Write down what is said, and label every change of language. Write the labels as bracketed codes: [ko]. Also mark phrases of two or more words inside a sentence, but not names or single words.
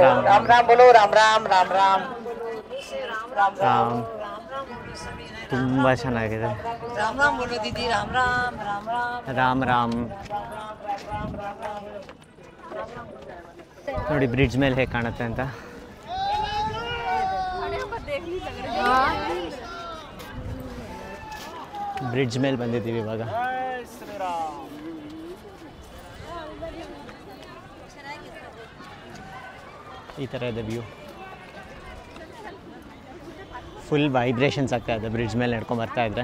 [hi] राम राम बोलो, राम राम, राम राम, राम राम, [kn] ತುಂಬಾ ಚೆನ್ನಾಗಿದೆ. [hi] राम राम बोलो दीदी, राम राम, राम राम, राम राम. [kn] ನೋಡಿ ಬ್ರಿಡ್ಜ್ ಮೇಲೆ ಹೇಗೆ ಕಾಣುತ್ತೆ ಅಂತ. ಬ್ರಿಡ್ಜ್ ಮೇಲೆ ಬಂದಿದ್ದೀವಿ ಇವಾಗ. ಈ ಥರ ಇದೆ ವ್ಯೂ, [en] full vibrations [kn] ಆಗ್ತಾ ಇದೆ ಬ್ರಿಡ್ಜ್ ಮೇಲೆ ನಡ್ಕೊಂಡು ಬರ್ತಾ ಇದ್ರೆ.